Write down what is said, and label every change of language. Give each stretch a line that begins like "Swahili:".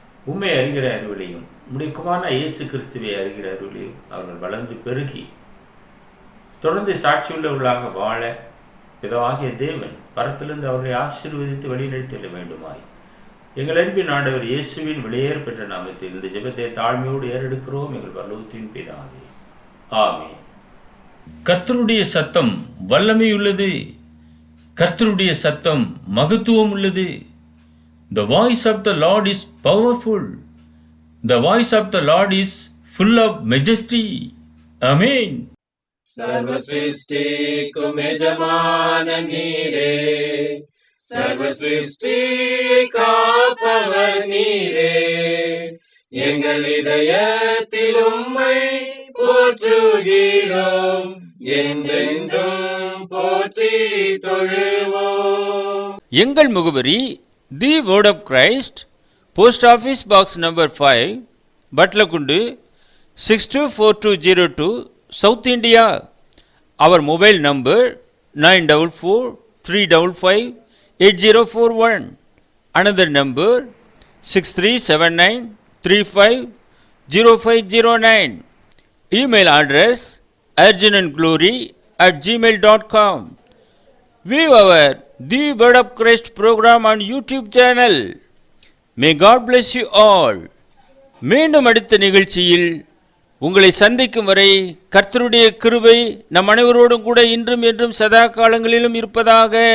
Tamil: உம்மை அறிகிற அறிவிலையும் உம்முடைய குமாரனாகிய இயேசு கிறிஸ்துவை அறிகிற அறிவிலையும் அவர்கள் வளர்ந்து பெருகி தொடர்ந்து சாட்சியுள்ளவர்களாக வாழ பிதாவாகிய தேவன் பரத்திலிருந்து அவர்களை ஆசீர்வதித்து வழிநடத்திட வேண்டுமாய் எங்கள் அன்பின் ஆண்டவர் இயேசுவின் வெளியேற பெற்ற நாமத்தில் இந்த ஜெபத்தை தாழ்மையோடு ஏறெடுக்கிறோம் எங்கள் பரலோகத்தின் பிதாவே, ஆமென். கர்த்தருடைய சத்தம் வல்லமையுள்ளது, கர்த்தருடைய சத்தம் மகத்துவம் உள்ளது.
English: The voice of the Lord is powerful. The voice of the Lord is full of majesty. Amen.
Tamil: सर्व सृष्टि को यजमान नीरे, सर्व सृष्टि का पवर नीरे, எங்கள் இதயத்தில் உம்மை போற்றுகிறோம், என்றென்றும் போற்றி தொழுவோம். எங்கள் முகவரி தி word of Christ, post office box number 5, பட்லகுண்டு 624202, South India.
English: Our mobile number 9443558041. Another number 6379350509. Email address urgentandglory@gmail.com. View our The Word of Christ program on YouTube channel. May God bless you all.
Tamil: மீண்டும் அடுத்த நிகழ்ச்சியில் உங்களை சந்திக்கும் வரை கர்த்தருடைய கிருபை நம் அனைவரோடும் கூட இன்றும் என்றும் சதா காலங்களிலும் இருப்பதாக.